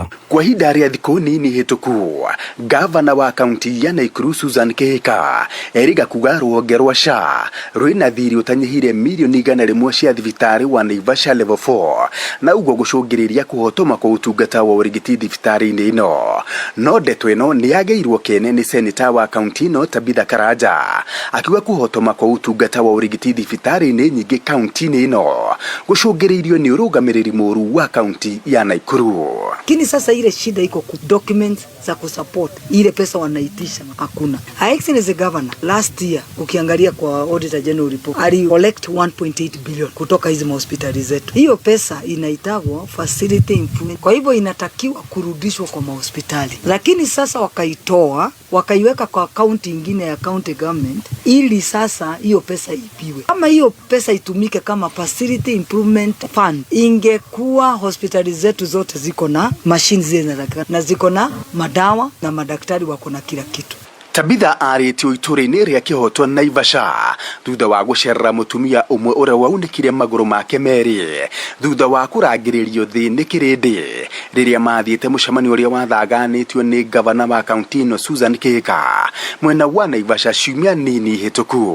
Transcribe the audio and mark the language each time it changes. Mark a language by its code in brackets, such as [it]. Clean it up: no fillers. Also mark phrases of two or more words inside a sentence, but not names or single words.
[ki] Kwa ihinda rĩa thikũ nini hĩtũku, gavana wa kaunti ya Naikuru Susan Kihika eriga kuga rũhonge rwa SHA rwĩna thirĩ ũtanyihire mirioni 100 cia thibitarĩ wa Naivasha level 4 na ũguo gũcũngĩrĩria kũhotoma kwa ũtungata wa ũrigiti thibitarĩ-inĩ ĩno. No ndeto ĩno nĩ yagĩirwo kene nĩ seneta wa kaunti ĩno Tabitha Karanja akiuga kũhotoma kwa ũtungata wa ũrigiti thibitarĩ-inĩ nyingĩ kaunti-inĩ ĩno gũcũngĩrĩirio nĩ ũrũgamĩrĩri mũru wa kaunti ya Naikuru. [sw] Lakini sasa ile shida iko ku documents za kusupport ile pesa wanaitisha hakuna. [en] Excellence governor last year [sw] ukiangalia kwa [en] auditor general report [sw] ali collect 1.8 billion kutoka hizo hospitali zetu. Hiyo pesa inaitagwa [en] facility improvement. [sw] Kwa hivyo inatakiwa kurudishwa kwa hospitali. Lakini sasa wakaitoa wakaiweka kwa akaunti nyingine ya county government ili sasa hiyo pesa ipiwe. Kama hiyo pesa itumike kama [en] facility improvement fund, [sw] ingekuwa hospitali zetu zote ziko na machines zile na ziko na madawa na madaktari wako na kila kitu. [ki] Tabitha arĩtio itũra-inĩ rĩa Kĩhotwo Naivasha thutha wa gũcerera mũtumia ũmwe ũrĩa waunĩkire magũrũ make merĩ thutha wa kũrangĩrĩrio thĩ nĩ kĩrĩndĩ rĩrĩa mathiĩte mũcemanio ũrĩa wathaganĩtio nĩ gavana wa kaunti ĩno Susan Kihika mwena wa Naivasha ciumia nini hĩtũku.